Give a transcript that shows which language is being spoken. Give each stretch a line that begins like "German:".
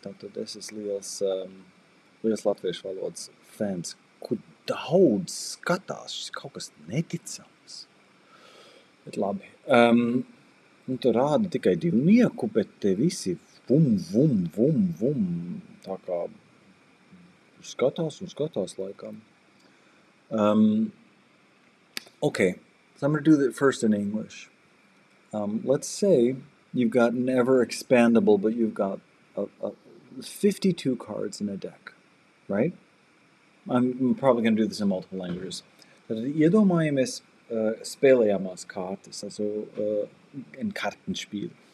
Latvian: Tātad es esmu liels latviešu valodas fans, kur daudz skatās, šis kaut kas neticams. Bet labi. Tu rāda tikai 2, bet te visi vum, tā kā skatās laikam.
English: Okay, so I'm going to do that first in English. Let's say you've got never expandable, but you've got 52 cards in a deck, right? I'm probably going to do this in multiple languages.
Latvian: Tad iedomājamies spēlējamās kārtas,
German: also ein Kartenspiel.